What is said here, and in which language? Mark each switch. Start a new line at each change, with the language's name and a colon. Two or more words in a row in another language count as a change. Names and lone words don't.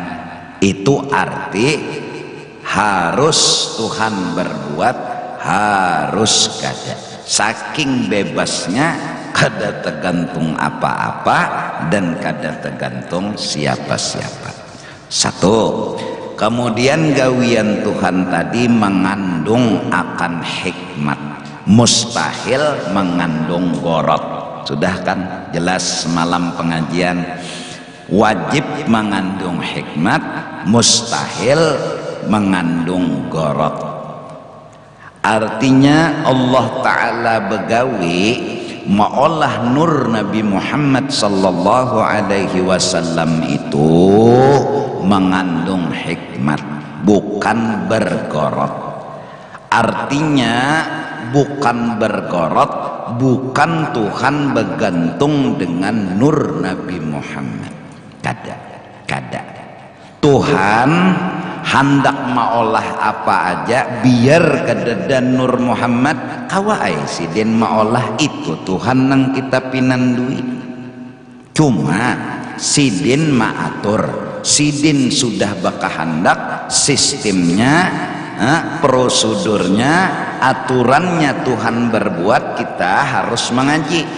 Banjar: Itu arti harus Tuhan berbuat, harus kada. Saking bebasnya, kada tergantung apa-apa dan kada tergantung siapa-siapa. Satu. Kemudian gawian Tuhan tadi mengandung akan hikmat, mustahil mengandung gorot. Sudah kan jelas semalam pengajian wajib mengandung hikmat, mustahil mengandung gorot. Artinya Allah Ta'ala begawi maolah nur Nabi Muhammad
Arabic: صلى الله عليه وسلم
Banjar: itu mengandung hikmat, bukan bergorot. Artinya bukan bergorot, bukan Tuhan bergantung dengan nur Nabi Muhammad. Kada Tuhan hendak maolah apa aja biar kededan Nur Muhammad kawai sidin maolah itu Tuhan nang kita pinandui. Cuma sidin maatur, sidin sudah bakahandak sistemnya, prosedurnya, aturannya Tuhan berbuat, kita harus mengaji.